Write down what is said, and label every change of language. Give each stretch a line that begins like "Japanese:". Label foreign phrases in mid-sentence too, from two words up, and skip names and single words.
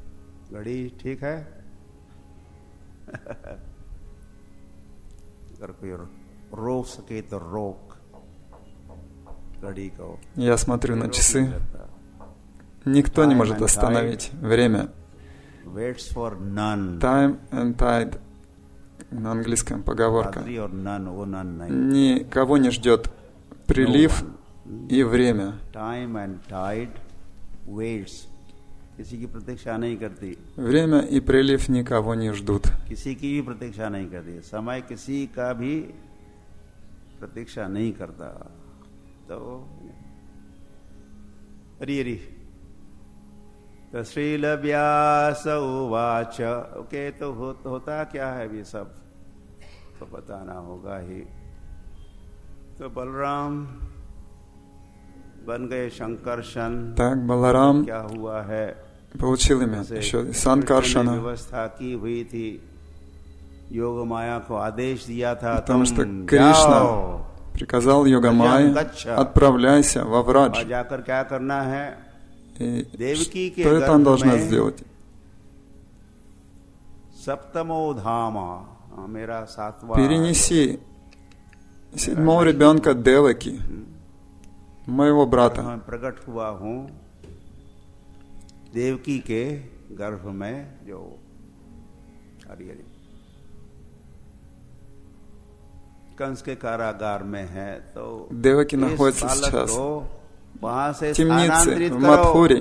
Russian: Я смотрю на часы. Никто не может остановить время.
English: Time and tide.
Russian: На английском поговорка. Никого не ждет прилив и время. Время и прилив никого не ждут.
Sanskrit: श्रील व्यास उवाच.
Hindi: Okay, तो होता क्या है ये सब तो बताना होगा ही. तो बलराम बन गए शंकरशन.
Russian: Так Баларам
Hindi: क्या हुआ है?
Russian: Получил имя еще Санкаршана.
Hindi: व्यवस्था की हुई थी. योग माया को आदेश दिया था.
Russian: Потому что Кришна приказал Йога-майе: отправляйся во Врадж.
Hindi: जाकर क्या करना है?
Russian: И что это он должна сделать? Перенеси 7-го ребенка Деваки, моего брата. Деваки находится сейчас в темнице, в Мадхуре.